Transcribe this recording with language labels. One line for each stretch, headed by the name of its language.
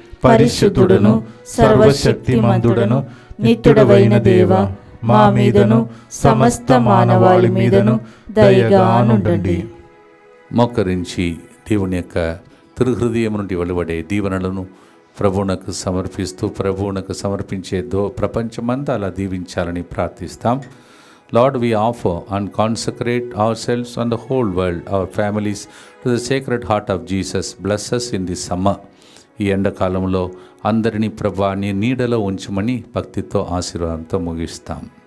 Telugu: పరిశుద్ధుడను సర్వశక్తిమంతుడను నిత్యుడవైన దేవ, మా మీదను సమస్త మానవాళి మీదను దయగానుండండి. మోకరించి దేవుని యొక్క తిరుహృదయం నుండి వెలువడే దీవెనలను ప్రభువునకు సమర్పిస్తూ ప్రభువునకు సమర్పించే ప్రపంచమంతా అలా దీవించాలని ప్రార్థిస్తాం.
English: Lord, we offer and consecrate ourselves and the whole world, our families, to the Sacred Heart of Jesus. Bless us in this summer.
Telugu: ఈ ఎండాకాలంలో అందరినీ ప్రభువా నీ నీడలో ఉంచమని భక్తితో ఆశీర్వాదంతో ముగిస్తాం.